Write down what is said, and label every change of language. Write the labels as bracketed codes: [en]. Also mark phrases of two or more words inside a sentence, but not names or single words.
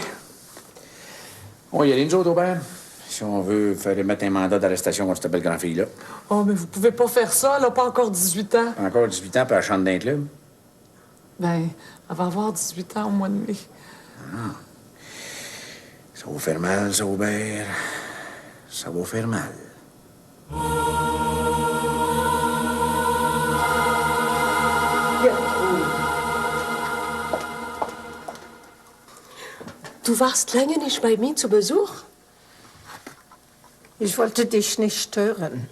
[fr] On va y aller, nous autres, Aubert. Si on veut faire mettre un mandat d'arrestation contre cette belle grande-fille-là. Oh, mais vous pouvez pas faire ça, elle a pas encore 18 ans. Encore 18 ans, puis elle chante d'un club. Ben, elle va avoir 18 ans au mois de mai. Ça va faire mal, ça, Aubert. Ça va faire mal. [de] Du warst länger nicht bei mir zu Besuch? Ich wollte dich nicht stören.